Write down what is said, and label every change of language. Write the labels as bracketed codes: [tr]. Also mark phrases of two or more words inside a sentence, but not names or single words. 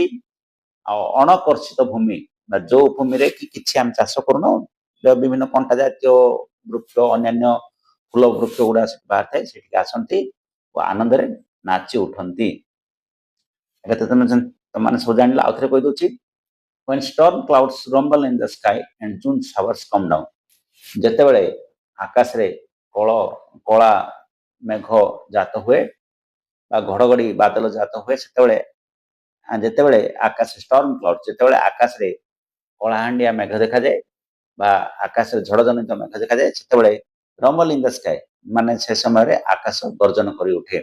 [or] ଆଉ ଅଣକର୍ଷିତ ଭୂମି ବା ଯୋଉ ଭୂମିରେ କି କିଛି ଆମେ ଚାଷ କରୁନାହୁଁ, ବିଭିନ୍ନ କଣ୍ଟା ଜାତୀୟ ବୃକ୍ଷ, ଅନ୍ୟାନ୍ୟ ଫୁଲ ବୃକ୍ଷ ଗୁଡ଼ା ବାହାରି ଥାଏ ସେଠିକି ଆସନ୍ତି ଓ ଆନନ୍ଦରେ ନାଚି ଉଠନ୍ତି। এটা ତ ତମମାନେ ସବୁ ଜାଣିଲ। ଆଉ ଥରେ କହିଦେଉଛି। [en] when storm clouds rumble in the sky and June showers come down, [or] ଯେତେବେଳେ ଆକାଶରେ କଳା ମେଘ ଜାତ ହୁଏ ବା ଘଡ଼ଘଡ଼ି ବାଦଲ ଜାତ ହୁଏ ଯେତେବେଳେ ଆକାଶ [en] storm cloud, [or] ଯେତେବେଳେ ଆକାଶରେ କଳାହାଣ୍ଡିଆ ମେଘ ଦେଖାଯାଏ ବା ଆକାଶରେ ଝଡ଼ଜନିତ ମେଘ ଦେଖାଯାଏ ସେତେବେଳେ [en] rumble in the sky [or] ମାନେ ସେ ସମୟରେ ଆକାଶ ଗର୍ଜନ କରି ଉଠେ।